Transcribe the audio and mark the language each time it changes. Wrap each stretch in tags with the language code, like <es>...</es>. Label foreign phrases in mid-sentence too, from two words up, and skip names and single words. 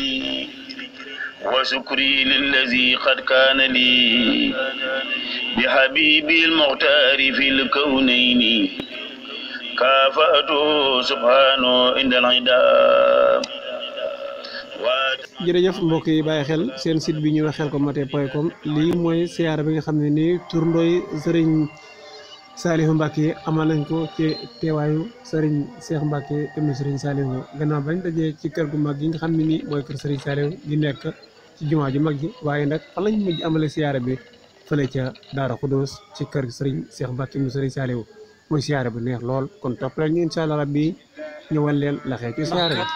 <ar>وشكري للذي قد كان لي بحبيبي المختار في الكونين كافأته سبحانه عند العداء.</ar> <wo>jërëjëf mbokk yi bàyyi xel seen site bi ñuy wax xelcom-matin.com lii mooy siyaara bi nga xam ne nii turndooy sëriñ Saliou Mbacke amal nañ ko ci teewaayu sëriñ Cheikh Mbacke ibnu sëriñ Saliou gannaaw bañ dajee ci kër gu mag gi nga xam ne nii mooy kër sëriñ Saliou gi nekk ci jumaa ju mag ji waaye nag fan lañ mujj amale siyaara bi fële ca Daara Khoudoss ci kër sëriñ Cheikh Mbacke ibnu sëriñ Saliou mooy siyaara bu neex lool kon topp leen ñu</wo> <ar>إن شاء الله</ar> <wo>rabbi ñëwal leen la xew ci siyaare bi.</wo>